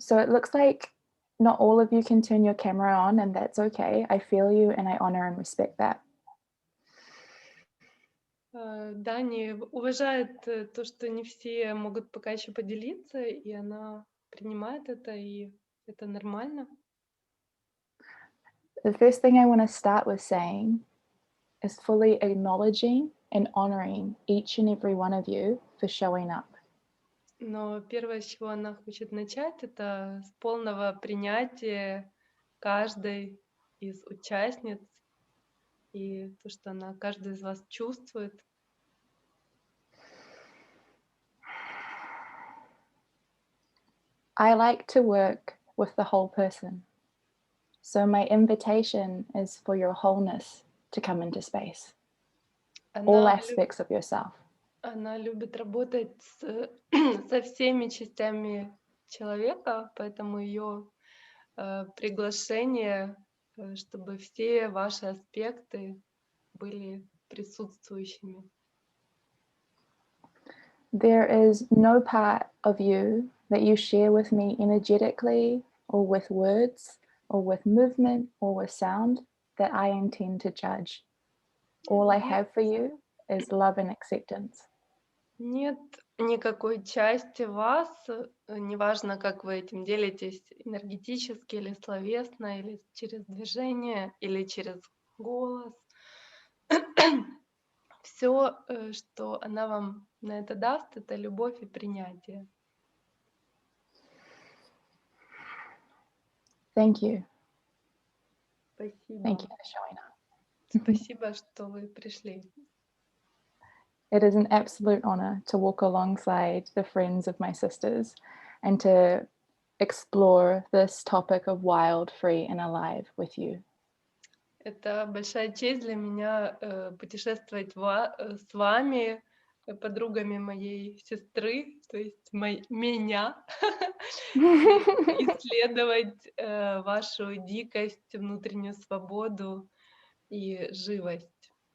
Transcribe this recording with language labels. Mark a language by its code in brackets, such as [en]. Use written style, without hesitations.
[en] So it looks like not all of you can turn your camera on, and that's okay. I feel you and I honor and respect that. [ru] Дани уважает то, что не все могут пока еще поделиться, и она принимает это, и это нормально. [en] The first thing I want to start with saying is fully acknowledging and honoring each and every one of you for showing up. [ru] Но первое, с чего она хочет начать, это с полного принятия каждой из участниц и то, что она, каждый из вас чувствует. [en] I like to work with the whole person. So my invitation is for your wholeness to come into space. All aspects of yourself. [ru] Она любит работать со всеми частями человека, поэтому ее приглашение, чтобы все ваши аспекты были присутствующими. [en] There is no part of you that you share with me energetically or with words or with movement or with sound that I intend to judge. All I have for you is love and acceptance. [ru] Нет никакой части вас, неважно, как вы этим делитесь, энергетически или словесно, или через движение, или через голос. Все, что она вам на это даст, это любовь и принятие. [en] Thank you. [ru] Спасибо. [en] Thank you for showing up. [ru] Спасибо, что вы пришли. [en] It is an absolute honor to walk alongside the friends of my sisters and to explore this topic of wild, free and alive with you. [ru] Это большая честь для меня путешествовать с вами, подругами моей сестры, то есть меня, исследовать вашу дикость, внутреннюю свободу и живость.